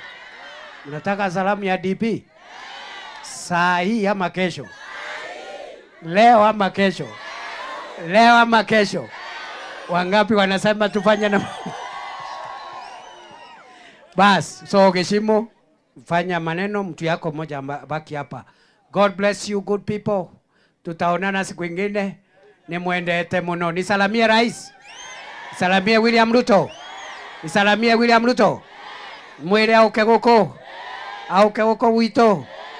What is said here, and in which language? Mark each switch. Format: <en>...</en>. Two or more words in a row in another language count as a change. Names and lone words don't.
<sw>Unataka salamu ya DP? Saa hii ama kesho? Leo ama kesho? Leo ama kesho? Wangapi wanasema tufanye na bas? So Geshimo, fanya maneno, mtu yako mmoja baki hapa.</sw> <en>God bless you good people.</en> <sw>Tutaonana siku ingine.</sw> <mer>Nimwendete muno.</mer> <sw>Nisalamie rais. Nisalamie William Ruto. Nisalamie William Ruto.</sw> <mer>Mwire auke guko. Auke guko wito.</mer>